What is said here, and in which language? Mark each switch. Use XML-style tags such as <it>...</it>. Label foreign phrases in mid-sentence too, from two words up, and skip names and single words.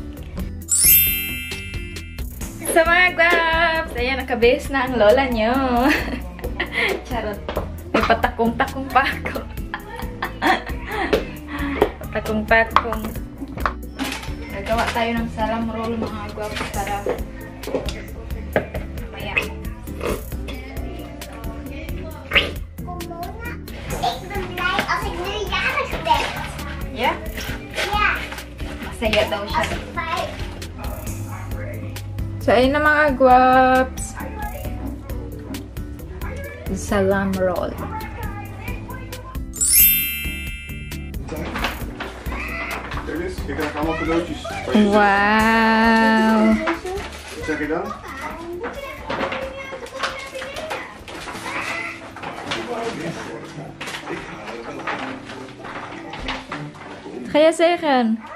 <tl>So mga guwaps, ayan, nakabase na ang lola nyo. Charot. May patakong-takong pa ako. Patakong-takong. Gagawa tayo ng salam roll mga guwaps para mamaya.</tl> <nl>Ik ben blij als ik nu jarig ben.</nl> <en>Yeah?</en> <nl>Ja.</nl> <tl>Masaya daw siya. 5. So, ayun na mga guwaps. Salam roll.</tl> <nl>Kijk eens, je krijgt allemaal cadeautjes.</nl> <en>Wow!</en> <nl>Wat zeg je dan? Ga je zeggen?</nl>